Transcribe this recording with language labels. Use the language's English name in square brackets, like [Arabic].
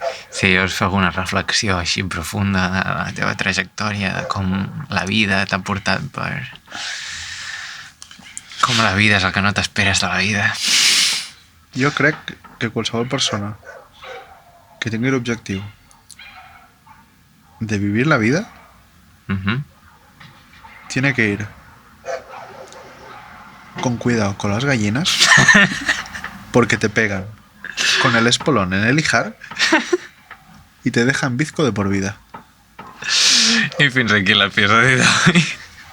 [Catalan] Si jo us fa alguna reflexió així profunda de la teva trajectòria, de com la vida t'ha portat per... Com la vida és el que no t'esperes de la vida. Jo crec que qualsevol persona que tingui l'objectiu de [Spanish] vivir la vida tiene que ir con cuidado con las gallinas porque te pegan con el espolón en el ijar y te dejan bizco de por vida. [Catalan] I fins aquí l'episodi d'avui.